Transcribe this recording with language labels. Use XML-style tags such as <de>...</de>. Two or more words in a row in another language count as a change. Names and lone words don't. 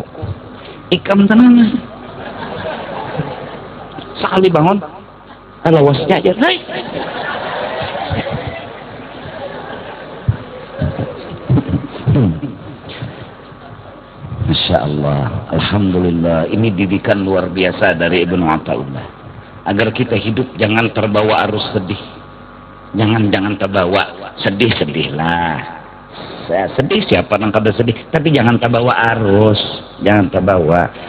<bjn>Ikam tenang. Sekali bangun, lawasnya aja.</bjn> <ar>Hai. Masya Allah, alhamdulillah.</ar> <id>Ini didikan luar biasa dari Ibnu Athaillah. Agar kita hidup jangan terbawa arus sedih, jangan terbawa sedih-sedihlah. Saya sedih, siapa yang kada sedih, tapi jangan terbawa arus, jangan terbawa.</id>